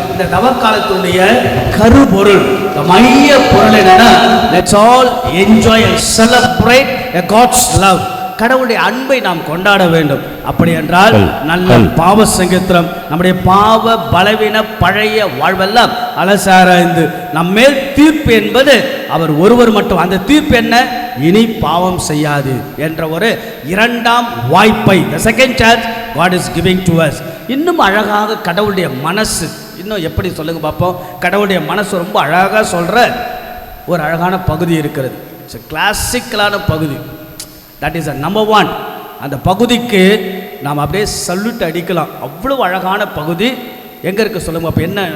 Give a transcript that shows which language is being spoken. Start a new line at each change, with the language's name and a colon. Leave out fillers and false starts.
Tamil: இந்த தவக்காலத்துடைய கருபொருள், மைய பொருள் என்னன்னா,
English: Let's all enjoy and celebrate a God's love.
Tamil: கடவுளுடைய அன்பை நாம் கொண்டாட வேண்டும். அப்படி என்றால் நல்ல பாவ சங்கீத்திரம் நம்முடைய பாவ பலவீன பழைய வாழ்வெல்லாம் அலசாராய்ந்து நம்மேல் தீர்ப்பு என்பது அவர் ஒருவர் மட்டும். அந்த தீர்ப்பு என்ன? இனி பாவம் செய்யாது என்ற ஒரு இரண்டாம் வாய்ப்பை,
English: the second chance God is giving to us.
Tamil: இன்னும் அழகாக கடவுளுடைய மனசு இன்னும் எப்படி சொல்லுங்க பார்ப்போம். கடவுளுடைய மனசு ரொம்ப அழகாக சொல்ற ஒரு அழகான பகுதி இருக்கிறது.
English: It's கிளாசிக்கலான பகுதி. That is number one.
Tamil: அந்த பகுதிக்கு நாம் அப்படியே சல்யூட் அடிக்கலாம். அவ்வளோ அழகான பகுதி. எங்கே இருக்குது சொல்லுங்க பார்ப்போம்.